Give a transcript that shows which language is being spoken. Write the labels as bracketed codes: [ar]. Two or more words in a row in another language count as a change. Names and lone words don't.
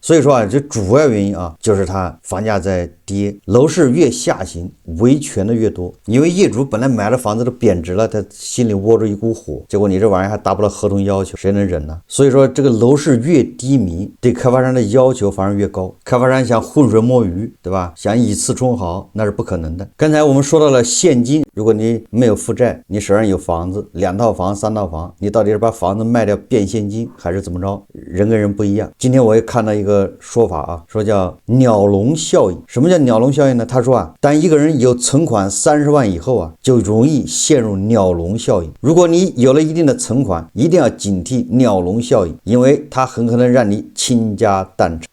[zh] 所以說啊，這主要原因啊，就是它房價在跌，樓市越下行，維權的越多，因為業主本來買的房子都貶值了，他心裡窩着一股火，結果你這玩意兒還達不到合同要求，誰能忍呢？所以說這個樓市越低迷，對開發商的要求反而越高，開發商想浑水摸魚，對吧？想以次充好，那是不可能的。剛才我們說到了現金，如果你沒有負債，你手上有房子，2套房、3套房，你到底是把房子賣掉变現金，還是怎麼着？人跟人不一樣。今天我也看到一個說法啊，說叫鳥籠效應。什麼叫鳥籠效應呢？他說啊，當一個人有存款30萬以後啊，就容易陷入鳥籠效應。如果你有了一定的存款，一定要警惕鳥籠效應，因為它很可能讓你傾家蕩產。